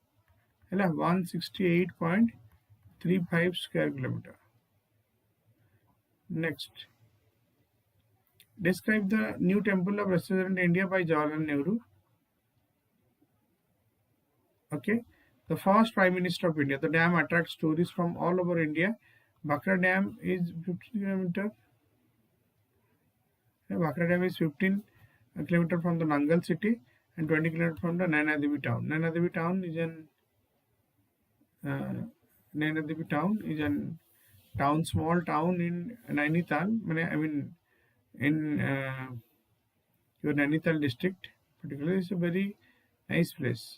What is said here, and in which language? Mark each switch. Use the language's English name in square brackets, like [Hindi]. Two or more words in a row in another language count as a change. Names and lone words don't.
[English] 168.35 square kilometer. Next. Describe the new temple of Resident India by Jawaharlal Nehru. Okay, the first Prime Minister of India. The dam attracts tourists from all over India. Bhakra Dam is 15 kilometer. Bhakra Dam is 15 kilometer from the Nangal city and 20 kilometer from the Naina Devi town. Naina Devi town is an small town in Nainital. I mean in your Nainital district, particularly, is a very nice place.